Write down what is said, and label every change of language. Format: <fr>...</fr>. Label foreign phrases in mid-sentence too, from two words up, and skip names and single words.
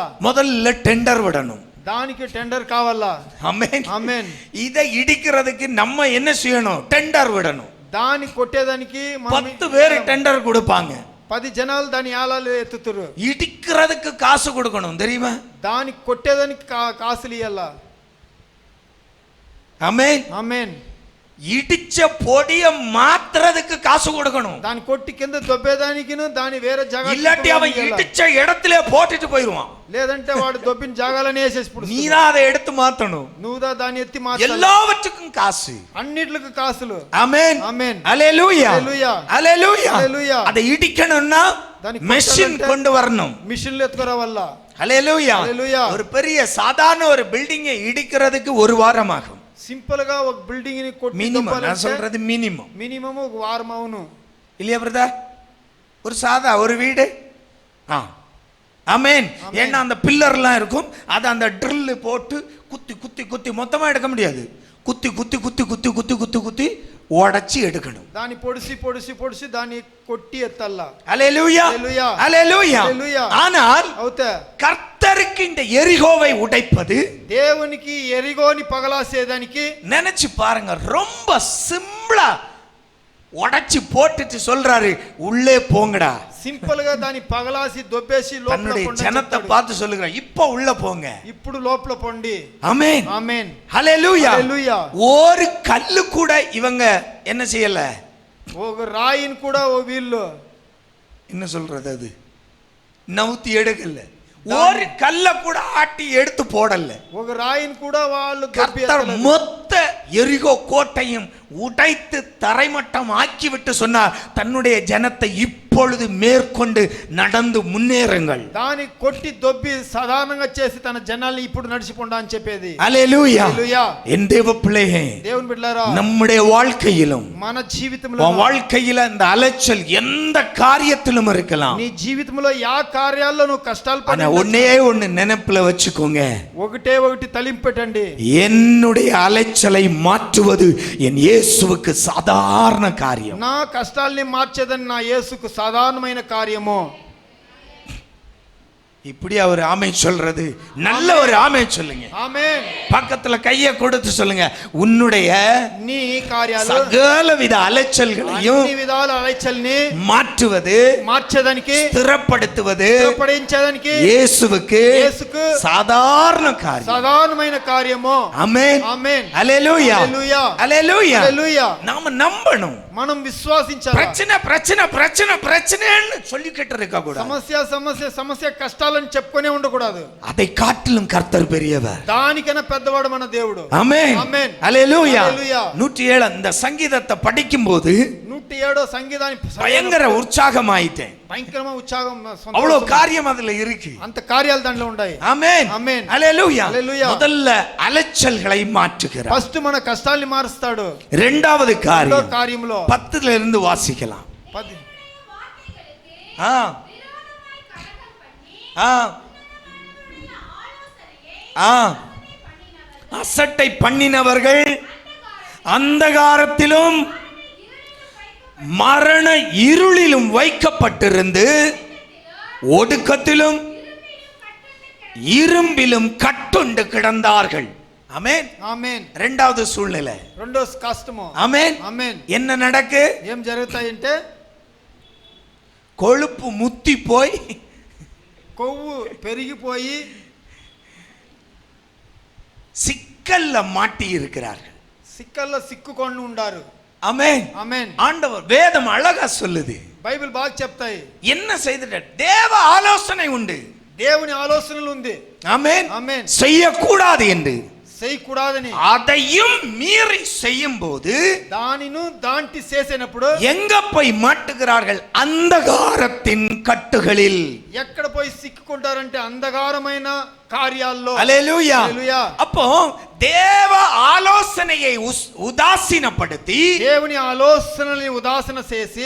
<ta>முதல்ல டெண்டர் விடணும்.</ta> <te>దానికి టెండర్ కావాలా?</te> <ta>ஆமென்,</ta> <te>ఆమేన్.</te> <ta>இதை இடிக்கிறதுக்கு நம்ம என்ன செய்யணும்? டெண்டர் விடணும்.</ta> <te>దాన్ని కొట్టేదానికి</te> <ta>10 பேர் டெண்டர் கொடுப்பாங்க.</ta> <te>10 జనాలు దాని ఆలాలు ఎత్తుతురు.</te> <ta>இடிக்கிறதுக்கு காசு கொடுக்கணும், தெரியுமா?</ta> <te>దానికి కొట్టేదానికి కాసులు ఇయ్యాలా.</te> <ta>ஆமென்,</ta> <te>ఆమేన్.</te> <ta>இடிச்ச பொடிய மாத்துறதுக்கு காசு கொடுக்கணும்.</ta> <te>దాని కొట్టి కింద దొబ్బేదానికిను దాని వేరే జాగా</te> <ta>இல்லாட்டி அவன் இடிச்ச இடத்திலே போட்டுட்டு போயிடுவான்.</ta> <te>లేదంటే వాడు దొబ్బిన జాగాలనే వేసేసి</te> <ta>நீ தான் அதை எடுத்து மாத்தணும்.</ta> <te>నువ్వుదా దాన్ని ఎత్తి మార్చాలి.</te> <ta>எல்லாவற்றுக்கும் காசு.</ta> <te>అన్నిట్లకు కాసులు.</te> <ta>ஆமென்,</ta> <te>ఆమేన్,</te> <ta>ஹல்லேலூயா,</ta> <te>హల్లెలూయా,</te> <ta>ஹல்லேலூயா.</ta> <te>హల్లెలూయా.</te> <ta>அதை இடிக்கணும்னா</ta> <te>దానికి</te> <ta>மெஷின் கொண்டு வரணும்.</ta> <te>మిషన్లు ఎత్తుకురా వల్ల.</te> <ta>ஹல்லேலூயா,</ta> <te>హల్లెలూయా.</te> <ta>ஒரு பெரிய சாதாரண ஒரு பில்டிங்கை இடிக்கிறதுக்கு 1 வாரம் ஆகும்.</ta> <te>సింపుల్ గా ఒక బిల్డింగ్ ని కొట్టి</te> <ta>மினிமம், நான் சொல்றது மினிமம்.</ta> <te>మినిమం ఒక వారం అవును.</te> <ta>இல்லையா பிரதர்? ஒரு சாதா ஒரு வீடு. ஆமென். ஏன்னா அந்த பில்லர்லாம் இருக்கும், அது அந்த ட்ரில் போட்டு குத்தி குத்தி குத்தி மொத்தமா எடுக்க முடியாது. குத்தி குத்தி குத்தி குத்தி குத்தி குத்தி குத்தி உடைச்சி எடுக்கணும்.</ta> <te>దాన్ని పొడిసి పొడిసి పొడిసి దాన్ని కొట్టి ఎత్తల్లా.</te> <ta>ஹல்லேலூயா, ஹல்லேலூயா, ஹல்லேலூயா. ஹல்லேலூயா. ஆனால்</ta> <te>అవుతే</te> <ta>கர்த்தருக்கு இந்த எரிகோவை உடைப்பது,</ta> <te>దేవునికి ఎరిగోని పగలాసేదానికి</te> <ta>நினைச்சு பாருங்க, ரொம்ப சிம்பிளா உடைச்சு போட்டுட்டு சொல்றாரு, உள்ளே போங்கடா.</ta> <te>సింపుల్ గా దాన్ని పగలాసి దొబ్బేసి లోపల</te> <ta>தன்னுடைய</ta> <te>పొండి</te> <ta>ஜனத்தை</ta> <te>చెప్తాడు.</te> <ta>பார்த்து சொல்லுகிறார், இப்போ உள்ள போங்க.</ta> <te>ఇప్పుడు లోపల పొండి.</te> <ta>ஆமென்,</ta> <te>ఆమేన్,</te> <ta>ஹல்லேலூயா.</ta> <te>హల్లెలూయా.</te> <ta>ஒரு கல்லு கூட இவங்க என்ன செய்யல,</ta> <te>ఒక రాయిని కూడా వీళ్ళు</te> <ta>என்ன சொல்றது, அது நவுத்தி எடுக்கல, ஒரு கல்ல கூட ஆட்டி எடுத்து போடல.</ta> <te>ఒక రాయిని కూడా వాళ్ళు</te> <ta>கர்த்தர் மொத்த எரிகோ கோட்டையும் உடைத்து தரைமட்டம் ஆக்கிவிட்டு சொன்னார், தன்னுடைய ஜனத்தை இப்பொழுது மேற்கொண்டு நடந்து முன்னேறுங்கள்.</ta> <te>దాని కొట్టి దొబ్బి సాధారణంగా చేసి తన జనాల్ని ఇప్పుడు నడిచిపోండా అని చెప్పేది. హల్లెలూయా. హల్లెలూయా.</te> <ta>என் தேவ பிள்ளையே,</ta> <te>దేవుని బిడ్డలారా,</te> <ta>நம்முடைய வாழ்க்கையிலும்</ta> <te>మన జీవితంలో</te> <ta>வாழ்க்கையில இந்த அலைச்சல் எந்த காரியத்திலும் இருக்கலாம்.</ta> <te>నీ జీవితంలో యా కార్యాల్లో నువ్వు కష్టాలు పడి</te> <ta>ஒன்னே ஒன்னு நினைப்புல வச்சுக்கோங்க,</ta> <te>ఒకటే ఒకటి తలింపు పెట్టండి,</te> <ta>என்னுடைய அலைச்சலை மாற்றுவது என் இயேசுவுக்கு சாதாரண காரியம்.</ta> <te>నా కష్టాల్ని మార్చేదని నా యేసుకు సాధారణమైన కార్యము.</te> <ta>இப்படி அவர் ஆமென் சொல்றது, நல்ல ஒரு ஆமென் சொல்லுங்க. ஆமென். பக்கத்துல கையை கொடுத்து சொல்லுங்க, உன்னுடைய</ta> <te>నీ కార్యాలు</te> <ta>சகலவித அலைச்சல்களையும்</ta> <te>అన్ని విధాల అలైచల్ని</te> <ta>மாற்றுவது,</ta> <te>మార్చేదానికి</te> <ta>ஸ்திரப்படுத்துவது</ta> <te>స్థిరపడించేదానికి</te> <ta>இயேசுவுக்கு சாதாரண காரியம்,</ta> <te>సాధారణమైన కార్యము.</te> <ta>ஆமென்.</ta> <te>ఆమేన్.</te> <ta>ஹல்லேலூயா.</ta> <te>హల్లెలూయా.</te> <ta>ஹல்லேலూயா.</ta> <te>హల్లెలూయా.</te> <ta>நாம நம்பணும்,</ta> <te>మనం విశ్వాసించాలి.</te> <ta>பிரச்சனை பிரச்சனை பிரச்சனை பிரச்சனைன்னு சொல்லிக்கிட்டு இருக்க கூடாது.</ta> <te>సమస్య సమస్య సమస్య కష్టాలని చెప్పుకొనే ఉండకూడదు.</te> <ta>அதை காட்டிலும் கர்த்தர் பெரியவர்.</ta> <te>దానికన్నా పెద్దవాడు మన దేవుడు.</te> <ta>ஆமென்.</ta> <te>ఆమేన్.</te> <ta>ஹல்லேலூயா.</ta> <te>హల్లెలూయా.</te> <ta>107 இந்த சங்கீதத்தை படிக்கும்போது</ta> <te>107 సంగీతాన్ని</te> <ta>பயங்கர உற்சாகமாயிட்டேன்.</ta> <te>భయంకరమైన ఉత్సాహం,</te> <ta>அவ்வளவு காரியம் அதுல இருக்கு,</ta> <te>అంత కార్యాలు దాంట్లో ఉన్నాయి.</te> <ta>ஆமென்.</ta> <te>ఆమేన్.</te> <ta>ஹல்லேலூயா.</ta> <te>హల్లెలూయా.</te> <ta>முதல்ல அலைச்சல்களை மாற்றுகிறார்.</ta> <te>ఫస్ట్ మన కష్టాల్ని మారుస్తాడు.</te> <ta>இரண்டாவது</ta> <te>రెండో</te> <ta>காரியம்</ta> <te>కార్యంలో</te> <ta>10ல இருந்து வாசிக்கலாம்.</ta> <te>10</te> <ta>ஆ ஆ ஆ அசட்டை பண்ணினவர்கள் அந்தகாரத்திலும் மரண இருளிலும் வைக்கப்பட்டிருந்து ஒடுக்கத்திலும் இரும்பிலும் கட்டுண்டு கிடந்தார்கள். ஆமென்.</ta> <te>ఆమేన్.</te> <ta>இரண்டாவது சூழ்நிலை,</ta> <te>రెండో కష్టము.</te> <ta>ஆமென்.</ta> <te>ఆమేన్.</te> <ta>என்ன நடக்கு,</ta> <te>ఏం జరుగుతాయంటే</te> <ta>கொழுப்பு முத்தி போய்</ta> <te>కొవ్వు పెరిగిపోయి</te> <ta>சிக்கல்ல மாட்டி இருக்கிறார்கள்.</ta> <te>సిక్కల్లో సిక్కుకొని ఉండారు.</te> <ta>ஆமென்.</ta> <te>ఆమేన్.</te> <ta>ஆண்டவர் வேதம் அழகா சொல்லுது,</ta> <te>బైబిల్ బాగా చెప్తాయి.</te> <ta>என்ன செய்துட்ட, தேவ ஆலோசனை உண்டு,</ta> <te>దేవుని ఆలోచనలు ఉంది.</te> <ta>ஆமென்,</ta> <te>ఆమేన్.</te> <ta>செய்யக்கூடாது என்று,</ta> <te>చేయకూడదని</te> <ta>அதையும் மீறி செய்யும் போது</ta> <te>దానిను దాంటి చేసినప్పుడు</te> <ta>எங்க போய் மாட்டுகிறார்கள், அந்தகாரத்தின் கட்டுகளில்.</ta> <te>ఎక్కడ పోయి సిక్కుకుంటారంటే అంధకారమైన కార్యాల్లో.</te> <ta>அல்லேலூயா.</ta> <te>హల్లెలూయా.</te> <ta>அப்போ தேவ ஆலோசனையை உதாசீனப்படுத்தி,</ta> <te>దేవుని ఆలోచనల్ని ఉదాసన చేసి,</te>